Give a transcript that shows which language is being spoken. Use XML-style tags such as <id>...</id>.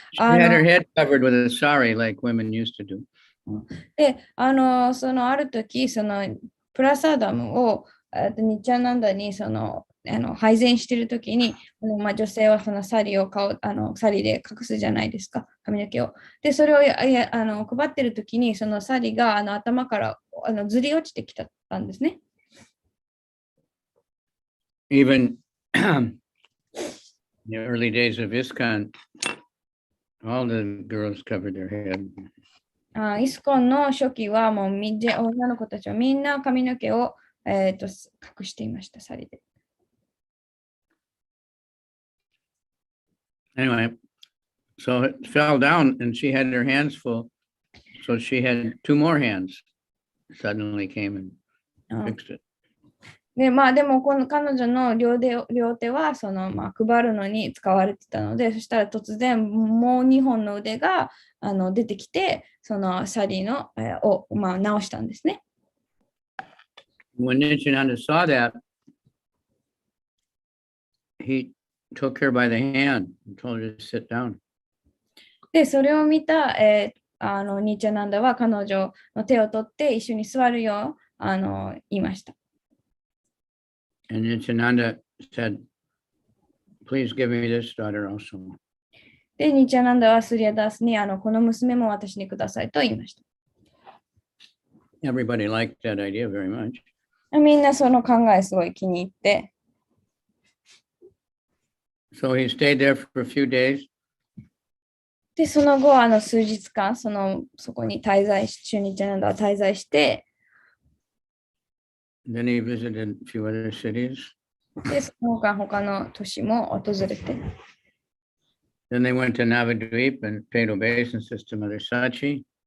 <en>She had her head covered with a sari like women used to do.</en> <ja>で、そのある時、そのプラサダムをニチャナンダに配膳している時に、女性はそのサリをサリで隠すじゃないですか、髪の毛を。で、それを配っている時に、そのサリが頭からずり落ちてきたんですね。</ja> <en>Even in the early days of ISKCON, all the girls covered their head.</en> <ja>イスコンの初期はもう女の子たちはみんな髪の毛を、隠していました、サリで。</ja> <en>Anyway, so it fell down and she had her hands full. So she had two more hands suddenly came and fixed it.</en> <ja>で、でもこの彼女の両手は配るのに使われてたので、そしたら突然もう2本の腕が出てきて、そのサリの、を、直したんですね。</ja> <en>When Nityananda saw that, he took her by the hand and told her to sit down.</en> <ja>で、それを見た、ニチャナンダは彼女の手を取って一緒に座るよう言いました。</ja> <en>And Nityananda said, please give me this daughter also.</en> <ja>で、ニチャナンダはスリアダースにこの娘も私にくださいと言いました。</ja> <en>Everybody liked that idea very much.</en> <ja>みんなその考えすごい気に入って。</ja> <en>So he stayed there for a few days.</en> <ja>で、その後、数日間、そこに滞在し、ニチャナンダは滞在して、</ja> <en>Then he visited a few other cities.</en> <ja>で、その他の都市も訪れて。</ja> <en>Then they went to Navadvip and paid obeisance to Mother Sachi.</en>